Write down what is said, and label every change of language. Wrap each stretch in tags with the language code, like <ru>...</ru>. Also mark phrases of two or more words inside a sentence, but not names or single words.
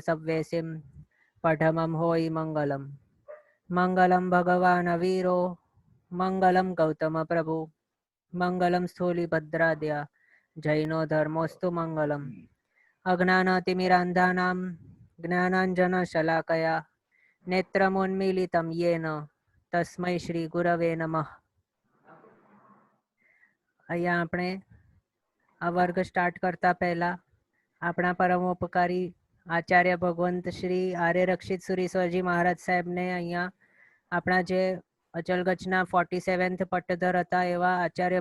<pra>सव्वेसिं पठमं होयि मङ्गलम्</pra> <sa>मङ्गलं भगवान् वीरो मङ्गलं गौतमप्रभु मङ्गलं स्थूलिभद्राद्या जैनो धर्मोऽस्तु मङ्गलम् अज्ञानतिमिरान्धानां ज्ञानाञ्जनशलाकया नेत्रमुन्मीलितं येन तस्मै श्री गुरवे नमः।</sa> <gu>અહીંયા આપણે આ વર્ગ સ્ટાર્ટ કરતા પહેલા આપણા પરમોપકારી આચાર્ય ભગવંત શ્રી આર્ય રક્ષિત સુરીશ્વરજી મહારાજ સાહેબને અહીંયા આપણા જે અચલગચના 47th પટ્ટધર હતા એવા આચાર્ય</gu>